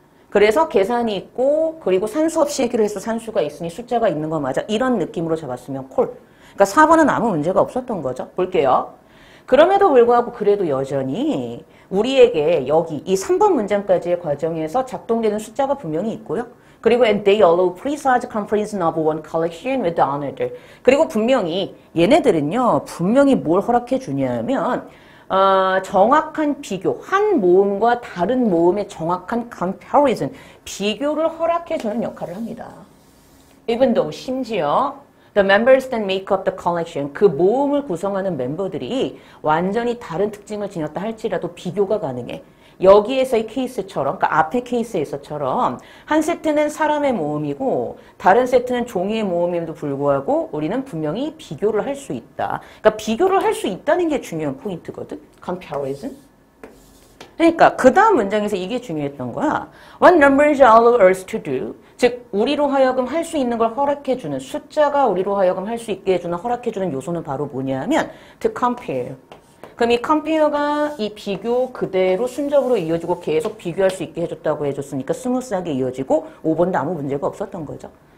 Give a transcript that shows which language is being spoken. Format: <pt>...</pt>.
<ko>그래서 계산이 있고 그리고 산수 없이 해결을 해서 산수가 있으니 숫자가 있는 거 맞아. 이런 느낌으로 잡았으면 콜. 그러니까 4번은 아무 문제가 없었던 거죠. 볼게요. 그럼에도 불구하고 그래도 여전히 우리에게 여기 이 3번 문장까지의 과정에서 작동되는 숫자가 분명히 있고요.</ko> <en>그리고 and they allow precise comparison of one collection with another.</en> <ko>그리고 분명히 얘네들은요. 분명히 뭘 허락해 주냐면 정확한 비교, 한 모음과 다른 모음의 정확한 comparison, 비교를 허락해주는 역할을 합니다.</ko> <en>Even though,</en> <ko>심지어</ko> <en>the members that make up the collection,</en> <ko>그 모음을 구성하는 멤버들이 완전히 다른 특징을 지녔다 할지라도 비교가 가능해. 여기에서의 케이스처럼, 그러니까 앞의 케이스에서처럼 한 세트는 사람의 모음이고 다른 세트는 종이의 모음임에도 불구하고 우리는 분명히 비교를 할 수 있다. 그러니까 비교를 할 수 있다는 게 중요한 포인트거든.</ko> <en>comparison.</en> <ko>그러니까 그 다음 문장에서 이게 중요했던 거야.</ko> <en>What numbers allow us to do?</en> <ko>즉 우리로 하여금 할 수 있는 걸 허락해주는, 숫자가 우리로 하여금 할 수 있게 해주는, 허락해주는 요소는 바로 뭐냐면</ko> <en>to compare.</en> <ko>그럼 이 컴페어가 이 비교 그대로 순적으로 이어지고 계속 비교할 수 있게 해줬다고 해줬으니까 스무스하게 이어지고 5번도 아무 문제가 없었던 거죠.</ko>